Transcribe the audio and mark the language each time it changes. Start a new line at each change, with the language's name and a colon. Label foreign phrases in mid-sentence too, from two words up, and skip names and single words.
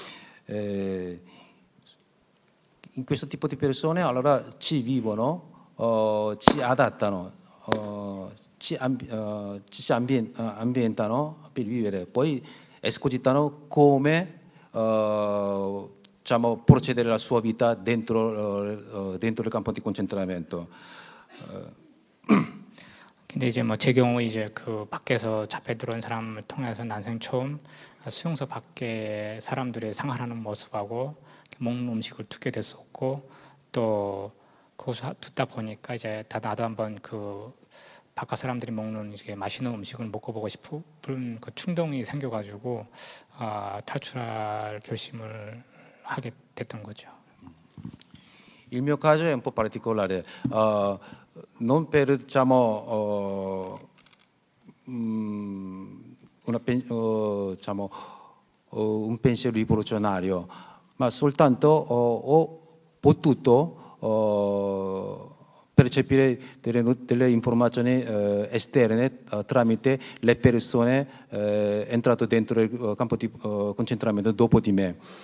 Italian: In questo tipo di persone allora ci vivono, ci adattano, ci ambientano per vivere, poi escogitano come diciamo, procedere la sua vita dentro il campo di concentramento.
Korean: 근데 이제 뭐 제 경우 이제 그 밖에서 잡혀 들어온 사람을 통해서 난생 처음 수용소 밖에 사람들의 생활하는 모습하고 먹는 음식을 듣게 됐었고 또 거기서 듣다 보니까 이제 나도 한번 그 바깥 사람들이 먹는 이게 맛있는 음식을 먹어보고 싶은 그 충동이 생겨가지고 탈출할 결심을 하게 됐던 거죠.
Italian: Il mio caso è un po' particolare, non per diciamo, diciamo, un pensiero rivoluzionario, ma soltanto ho potuto percepire delle informazioni esterne tramite le persone entrate dentro il campo di concentramento dopo di me.